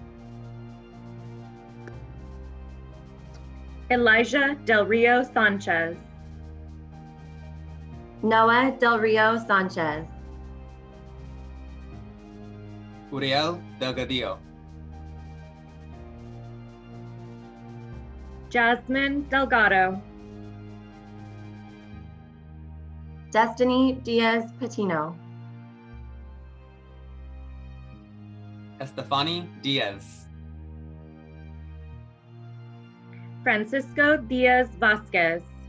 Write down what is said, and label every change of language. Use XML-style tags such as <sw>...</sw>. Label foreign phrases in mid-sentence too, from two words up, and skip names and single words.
<en>Elijah Del Rio Sanchez. Noah Del Rio Sanchez. Uriel Delgadillo. Jasmine Delgado. Destiny Diaz Patino. Estefany Diaz. Francisco Diaz Vasquez.</en>